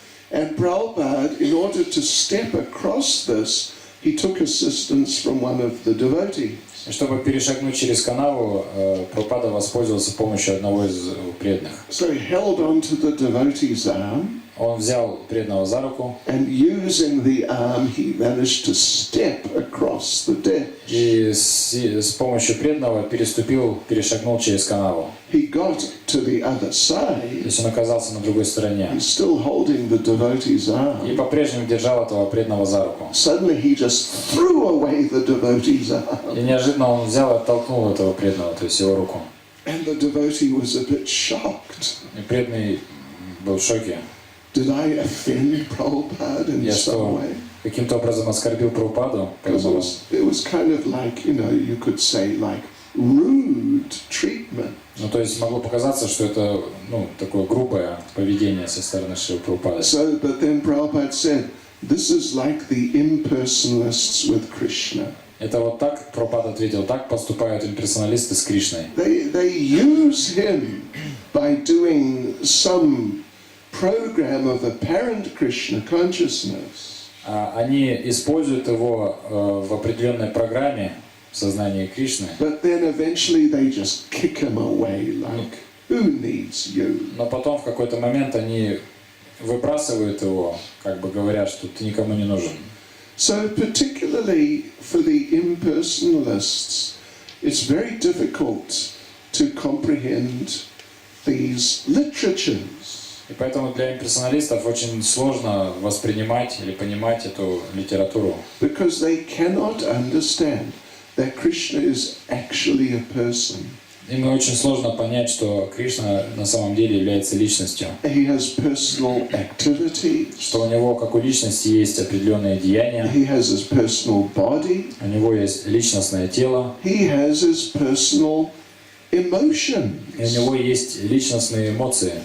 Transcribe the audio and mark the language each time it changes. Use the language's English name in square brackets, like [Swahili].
[English] And Prabhupada, in order to step across this, he took assistance from one of the devotees. [Russian] Чтобы перешагнуть через канаву, Прабхупада воспользовался помощью одного из преданных. [English] So he held onto the devotee's arm. [Russian] Он взял преданного за руку. [English] And using the arm, he managed to step across the ditch. [Russian] И с помощью преданного перешагнул через канаву. [English] He got to the other side. [Russian] То есть он оказался на другой стороне. [English] He's still holding the devotee's arm. [Russian] И по-прежнему держал этого преданного за руку. [English] Suddenly he just threw away the devotee's arm. [Russian] И неожиданно он взял и оттолкнул этого преданного, то есть его руку. [English] And the devotee was a bit shocked. [Russian] И преданный был в шоке. [English] Did I offend Prabhupada in some way? [Russian] Каким-то образом оскорбил Прабхупаду. [English] It was kind of like, you could say, like rude treatment. [Russian] Ну, то есть могло показаться, что это, такое грубое поведение со стороны Шрилы Прабхупады. [English] So, but then Prabhupada said, this is like the impersonalists with Krishna. [Russian] Это вот так, Прабхупада ответил, так поступают имперсоналисты с Кришной. [English] They use him by doing some program of apparent Krishna consciousness. [Russian] Они используют его в определенной программе в сознании Кришны. [English] But then eventually they just kick him away like, who needs you? [Russian] Но потом в какой-то момент они выбрасывают его, как бы говоря, что ты никому не нужен. [English] So particularly for the impersonalists, it's very difficult to comprehend these literatures. [Russian] И поэтому для имперсоналистов очень сложно воспринимать или понимать эту литературу. [English] Because they cannot understand that Krishna is actually a person. [Russian] Им очень сложно понять, что Кришна на самом деле является личностью. [English] He has personal activities. [Russian] Что у него, как у личности, есть определенные деяния. [English] He has his personal body. [Russian] У него есть личностное тело. [English] He has his personal emotions. [Russian] И у него есть личностные эмоции.